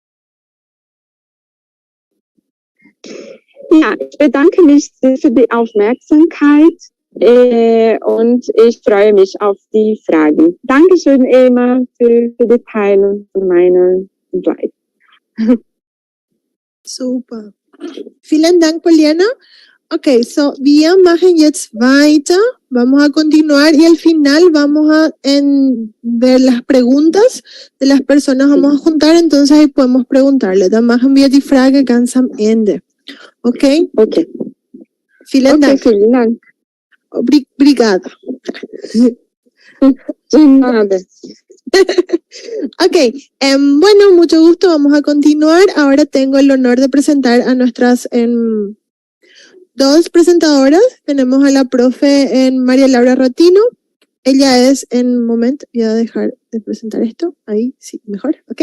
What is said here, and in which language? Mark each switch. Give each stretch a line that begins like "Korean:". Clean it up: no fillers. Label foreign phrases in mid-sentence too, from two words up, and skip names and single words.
German: Ja, ich bedanke mich für die Aufmerksamkeit und ich freue mich auf die Fragen. Dankeschön, Emma, für die Teilung von meiner Slide. Super. Vielen Dank, Poliana. Okay, so wir machen jetzt weiter.
Spanish: Vamos a continuar y al final vamos a ver las preguntas de las personas. Vamos a juntar, entonces ahí podemos preguntarle.
German: Dann machen wir die Frage ganz am Ende. Okay? Okay. Vielen Dank. Vielen Dank.
Portuguese: Obrigada.
Spanish: Ok, bueno, mucho gusto, vamos a continuar. Ahora tengo el honor de presentar a nuestras dos presentadoras. Tenemos a la profe María Laura Rotino. Ella es, voy a dejar de presentar esto, ahí sí, mejor, ok.